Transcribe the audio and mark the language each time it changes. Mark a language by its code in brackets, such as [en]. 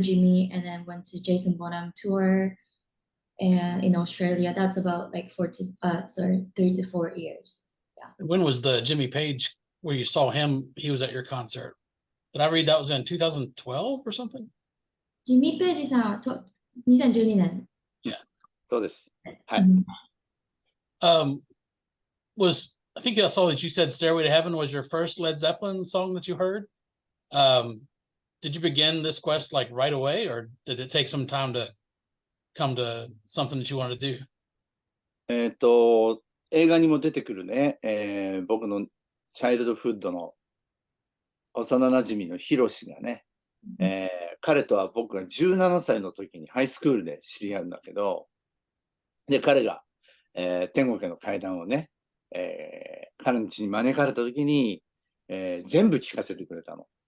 [en] Jimmy, and then went to Jason Bonham tour and in Australia. That's about like 3 to 4 years. Yeah. When was the Jimmy Page where you saw him? He was at your concert. Did I read that was in 2012 or something? [ja] ジミー・ペイジさんは2012年。 Yeah. そうです。はい。 [en] I think I saw that you said Stairway to Heaven was your first Led Zeppelin song that you heard. Did you begin this quest like right away, or did it take some time to come to something that you wanted to do? [ja] 映画にも出てくるね、僕のチャイルドフッドの幼なじみのヒロシがね、彼とは僕が17歳の時にハイスクールで知り合うんだけど、で、彼が、天国への階段をね、彼の家に招かれた時に、全部聴かせてくれたの。